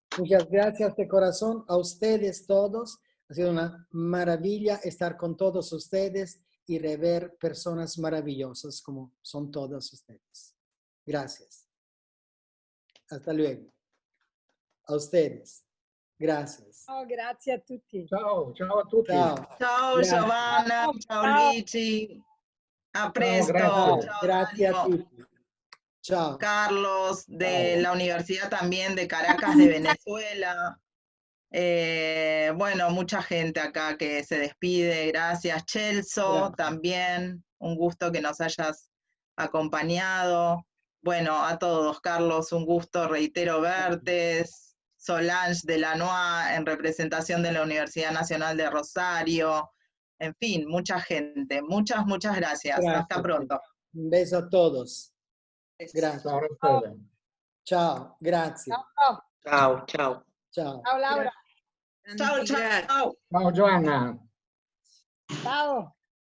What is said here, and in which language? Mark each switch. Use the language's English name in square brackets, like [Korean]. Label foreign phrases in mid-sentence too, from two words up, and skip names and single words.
[Spanish] Muchas gracias de corazón a ustedes todos. Ha sido una maravilla estar con todos ustedes y rever personas maravillosas como son todas ustedes. Gracias. Hasta luego. A ustedes. Gracias. [Italian] Ciao, grazie a tutti. Ciao, ciao a tutti. Ciao. Ciao Giovanna, ciao Lici. A presto. Ciao, Ciao, [Spanish] Gracias a Dario. [Italian] tutti. Ciao. [Spanish] Carlos, de la Universidad también de Caracas de Venezuela. Bueno, mucha gente acá que se despide. Gracias. Chelso, también. Un gusto que nos hayas acompañado. Bueno, a todos. Carlos, un gusto, reitero, verte. Solange Delanois, en representación de la Universidad Nacional de Rosario. En fin, mucha gente. Muchas gracias. Hasta pronto. Un beso a todos. Gracias. [Italian] Ciao Raffaele. Ciao, grazie. Ciao, Ciao, ciao. Ciao. ciao Laura. Ciao, ciao. Ciao Giovanna. Ciao.